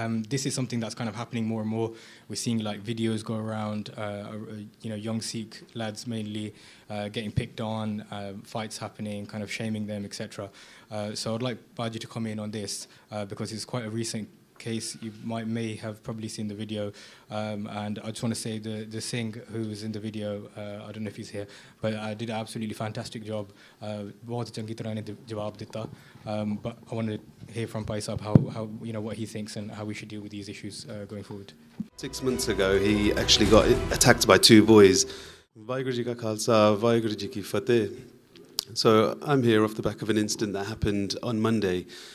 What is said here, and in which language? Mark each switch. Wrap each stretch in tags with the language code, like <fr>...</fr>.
<en>This is something that's kind of happening more and more. We're seeing like videos go around, young Sikh lads mainly getting picked on, fights happening, kind of shaming them, etc. So I'd like Baji to come in on this because it's quite a recent case. You may have probably seen the video, and I just want to say the Singh who was in the video, I don't know if he's here, but I did an absolutely fantastic job.</en> <pa>बहुत चंगी तरह ने जवाब दिता.</pa> <en>But I want to hear from Bhai Sahib how what he thinks and how we should deal with these issues going forward. 6 months ago, he actually got attacked by two boys. Vaheguru Ji Ka Khalsa, Vaheguru Ji Ki Fateh. So I'm here off the back of an incident that happened on Monday.</en>